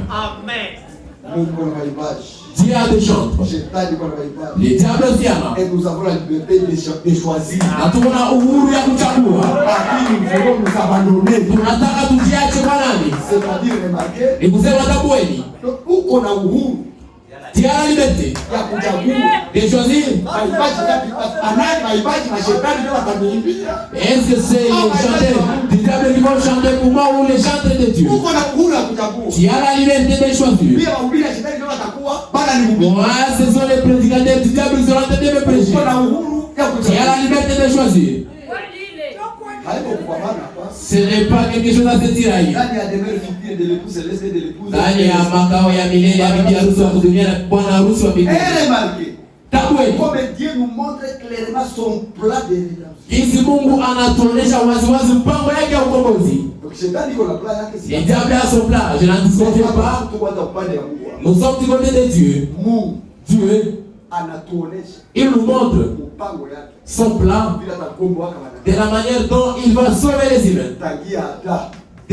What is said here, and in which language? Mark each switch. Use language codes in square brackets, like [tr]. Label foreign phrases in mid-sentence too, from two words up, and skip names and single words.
[fr] Amen. Dieu a des chantres. Les diables aussi en a. Et nous avons la liberté de choisir. C'est-à-dire remarquer. [sw] Uko na uhuru. [fr] Dieu a la liberté de choisir. Est-ce que c'est les chanteurs du diable qui vont chanter pour moi ou les chanteurs de Dieu? Dieu a la liberté de choisir. Moi, ce sont les prédicateurs du diable qui sont en train de me prêcher. Dieu a la liberté de choisir. Ce n'est pas quelque chose à se tirailler. [sw] Ndani ya makao ya milele ya bibi harusi wa kudunia na bwana harusi wa mbinguni. [fr] Dieu nous montre clairement son plan de rédemption. [sw] Jinsi Mungu anatuonyesha waziwazi mpango yake ya ukombozi. [fr] Le diable a son plan. Je n'en discute pas. Nous sommes du côté de Dieu. Dieu, il nous montre son plan de la manière dont il va sauver les humains.